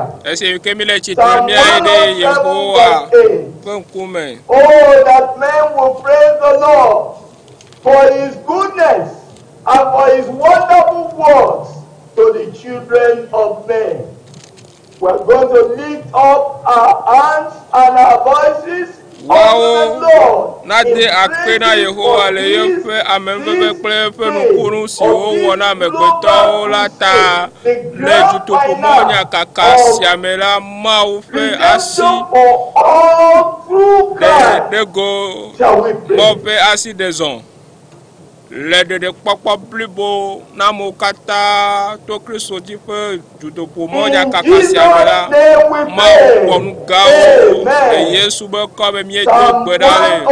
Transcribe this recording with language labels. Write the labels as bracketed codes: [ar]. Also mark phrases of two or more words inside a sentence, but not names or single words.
[en] Psalm 107:8. Oh, that men will praise the Lord for his goodness and for his wonderful works to the children of men. We're going to lift up our hands and our voices. [ee] Wow, nade akpena Yehowa le yeƒe ameveve kple eƒe nukunu siwo wɔna amegbetɔwo la ta le dutoƒomɔ nyakaka sia me la Mawu ƒe asi le dego mɔ ƒe asi de zɔ le ɖeɖekpɔkpɔ blibo na amewo katã to Kristo dzi ƒe dutoƒomɔ nyakaka sia me la Mawu kpɔ nu gawo le Yesu be kɔme míedo gbe ɖa le.